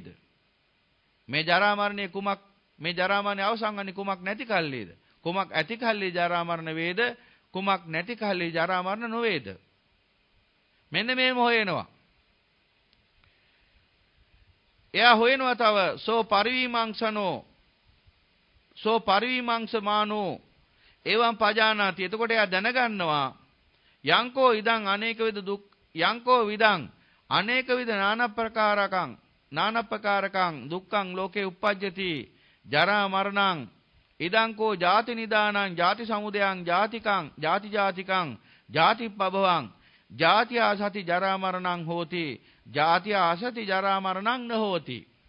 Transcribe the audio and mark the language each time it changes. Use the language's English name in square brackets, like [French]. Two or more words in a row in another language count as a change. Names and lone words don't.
[Sinhala] මේ ජරා මරණය අවසන් වන්නේ කුමක් නැති කල්හිද? කුමක් ඇති කල්හි ජරා මරණ වේද? කුමක් නැති කල්හි ජරා මරණ නොවේද? මෙන්න මේම හොයනවා. එයා හොයනවා තව [Pali] සෝ පරිවිමංසමානෝ එවං පජානාති. [Sinhala] එතකොට එයා දැනගන්නවා [Pali] යංකෝ ඉදං යංකෝ විදං අනේක විද නානප්‍රකාරකං දුක්ඛං ලෝකේ උප්පජ්ජති ජරා මරණං ඉදං කෝ ජාති නිදානං ජාති සමුදයං ජාතිකං ජාති පබවං ජාති ආසති ජරා මරණං හෝති ජාති ආසති ජරා මරණං නහෝති.